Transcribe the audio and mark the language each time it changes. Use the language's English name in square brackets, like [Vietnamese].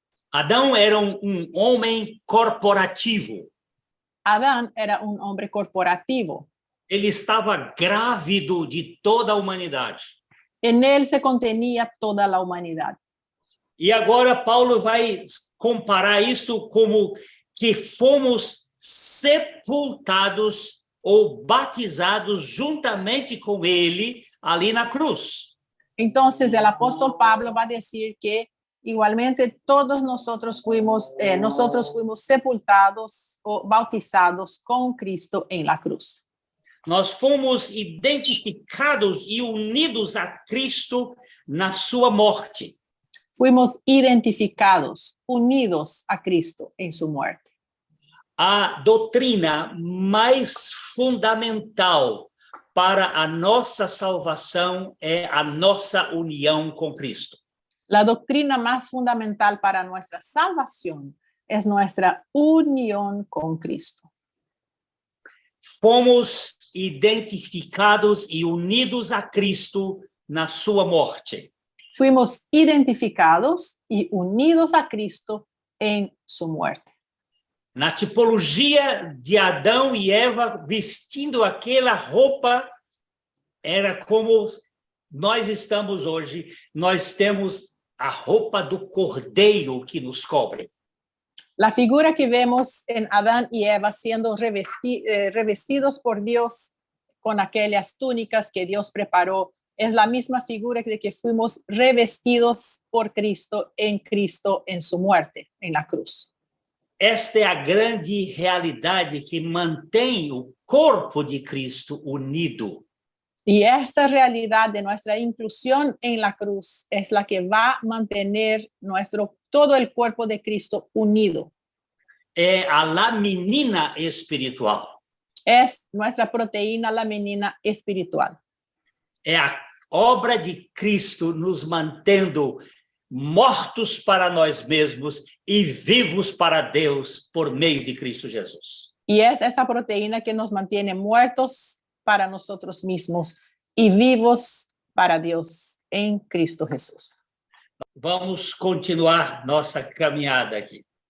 [Portuguese] Adão era um homem corporativo. [Spanish] Adán era un hombre corporativo. [Portuguese] Ele estava grávido de toda a humanidade. [Spanish] En él se contenía toda la humanidad. [Portuguese] E agora Paulo vai comparar isto como que fomos sepultados ou batizados juntamente com ele ali na cruz. [Spanish] Entonces el apóstol Pablo va a decir que igualmente todos nosotros fuimos sepultados o bautizados con Cristo en la cruz. [Portuguese] Nós fomos identificados e unidos a Cristo na sua morte. [Spanish] Fuimos identificados, unidos a Cristo en su muerte. [Portuguese] A doutrina mais fundamental para a nossa salvação é a nossa união com Cristo. [Spanish] La doctrina más fundamental para nuestra salvación es nuestra unión con Cristo. [Portuguese] Fomos identificados e unidos a Cristo na sua morte. [Spanish] Fuimos identificados y unidos a Cristo en su muerte. [Portuguese] Na tipologia de Adão e Eva vestindo aquela roupa, era como nós estamos hoje. Nós temos a roupa do Cordeiro que nos cobre. [Spanish] La figura que vemos en Adán y Eva siendo revestidos por Dios con aquellas túnicas que Dios preparó es la misma figura de que fuimos revestidos por Cristo en su muerte, en la cruz. [Portuguese] Esta é a grande realidade que mantém o corpo de Cristo unido. [Spanish] Y esta realidad de nuestra inclusión en la cruz es la que va a mantener todo el cuerpo de Cristo unido. [Portuguese] É a laminina espiritual. [Spanish] Es nuestra proteína laminina espiritual. [Portuguese] É a obra de Cristo nos mantendo mortos para nós mesmos e vivos para Deus por meio de Cristo Jesus. [Spanish] Y es esta proteína que nos mantiene muertos para nosotros mismos y vivos para Dios en Cristo Jesús. [Portuguese] Vamos continuar nossa caminhada aqui.